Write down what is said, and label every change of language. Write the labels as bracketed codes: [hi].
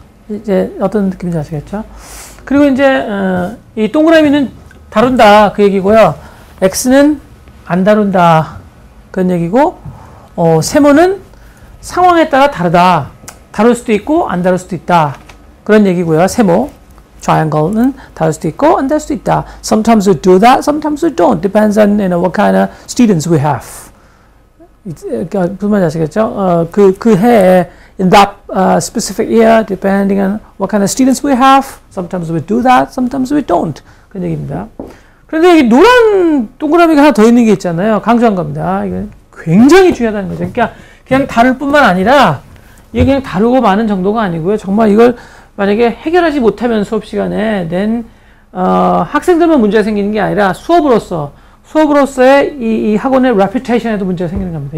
[ko] 이제 어떤 느낌인지 아시겠죠? 그리고 이제 이 동그라미는 다룬다 그 얘기고요. X는 안 다룬다 그런 얘기고 세모는 상황에 따라 다르다. 다룰 수도 있고 안 다룰 수도 있다. 그런 얘기고요. 세모 triangle는 다룰 수도 있고 안 다룰 수도 있다. [en] Sometimes we do that, sometimes we don't. Depends on what kind of students we have. [ko] 무슨 말인지 아시겠죠? 그 해에 [en] in that specific year, depending on what kind of students we have, sometimes we do that, sometimes we don't. [ko] 그런 얘기입니다. 그런데 여기 노란 동그라미가 하나 더 있는 게 있잖아요. 강조한 겁니다. 이건 굉장히 중요하다는 거죠. 그러니까 그냥 다룰 뿐만 아니라 이게 그냥 다루고 마는 정도가 아니고요. 정말 이걸 만약에 해결하지 못하면 수업 시간에 낸 학생들만 문제가 생기는 게 아니라 수업으로서의 이 학원의 reputation에도 문제가 생기는 겁니다.